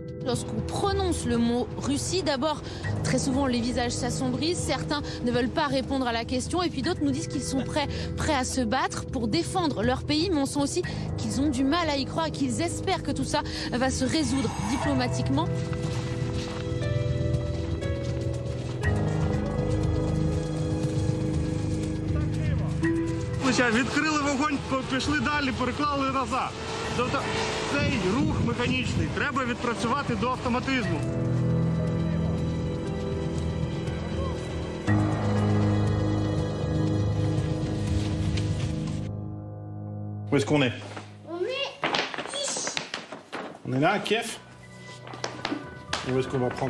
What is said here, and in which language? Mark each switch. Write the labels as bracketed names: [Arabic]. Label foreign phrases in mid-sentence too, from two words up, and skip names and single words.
[French] lorsqu'on prononce le mot Russie, d'abord, très souvent les visages s'assombrissent, certains ne veulent pas répondre à la question et puis d'autres nous disent qu'ils sont prêts à se battre pour défendre leur pays, mais on sent aussi qu'ils ont du mal à y croire, qu'ils espèrent que tout ça va se résoudre diplomatiquement. [Ukrainian] Відкрили вогонь, пішли далі, переклали назад. Тобто цей рух механічний треба відпрацювати до автоматизму. [French] Où est-ce qu'on est? On est là, à Kiev. Et où est-ce qu'on va prendre?